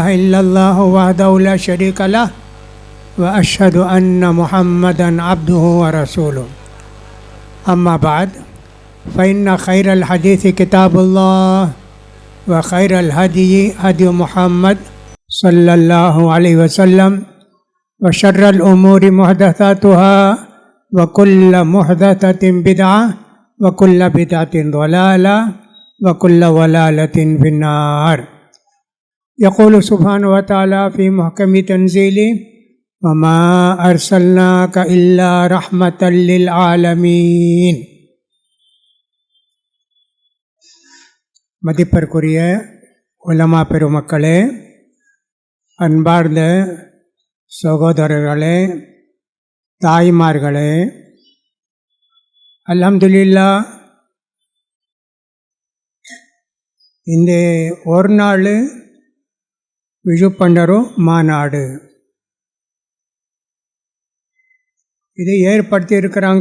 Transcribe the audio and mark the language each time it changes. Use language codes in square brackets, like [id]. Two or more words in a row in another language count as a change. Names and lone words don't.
[ar] إلا الله وحده لا شريك له وأشهد أن محمدا عبده ورسوله أما بعد فإن خير الحديث كتاب الله وخير الهدي هدي محمد صلى الله عليه وسلم وشر الأمور محدثاتها وكل محدثة بدعة وكل بدعة ضلالة وكل ضلالة في النار. يقول سبحانه وتعالى في محكم تنزيله وما أرسلناك إلا رحمة للعالمين. [ta] மதிப்பிற்குரிய உலமா பெருமக்களே, அன்பார்ந்த சகோதரர்களே, தாய்மார்களே, அல்ஹம்துலில்லாஹ் இந்த ஒரு நாள் விழுப்புணர்வு மாநாடு இதை ஏற்படுத்தி இருக்கிறாங்க.